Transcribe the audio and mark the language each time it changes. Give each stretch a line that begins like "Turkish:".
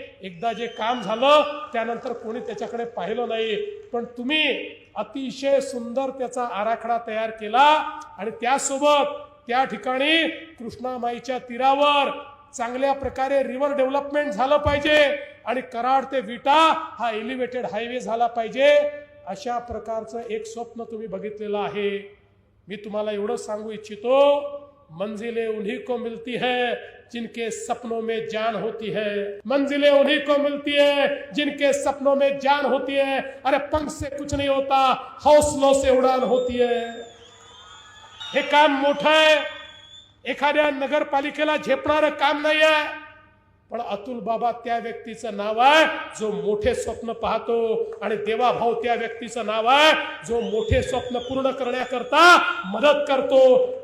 Marathi: एकदा जे काम झालं त्यानंतर कोणी त्याच्याकडे पाहिलं नाही, पण तुम्ही अतिशय सुंदर त्याचा आराखडा तयार केला आणि त्यासोबत त्या ठिकाणी कृष्णामाईच्या तीरावर चांगल्या प्रकारे रिव्हर डेव्हलपमेंट झालं पाहिजे आणि कराड ते विटा हा एलिव्हेटेड हायवे झाला पाहिजे, अशा प्रकारचं एक स्वप्न तुम्ही बघितलेलं आहे।
Hindi: मी तुम्हाला एवढं सांगू इच्छितो, मंजिलें उन्हीं को मिलती है जिनके सपनों में जान होती है, मंजिलें उन्हीं को मिलती है जिनके सपनों में जान होती है। अरे पंख से कुछ नहीं होता, हौसलों से उड़ान होती है।
Marathi: हे काम मोठं आहे, एखाद्या नगरपालिकेला झेपणारं काम नाही आहे, पण अतुल बाबा त्या व्यक्तीचं नाव आहे जो मोठे स्वप्न पाहतो, आणि देवाभाऊ त्या व्यक्तीचं नाव आहे जो मोठे स्वप्न पूर्ण करण्याकरता मदत करतो।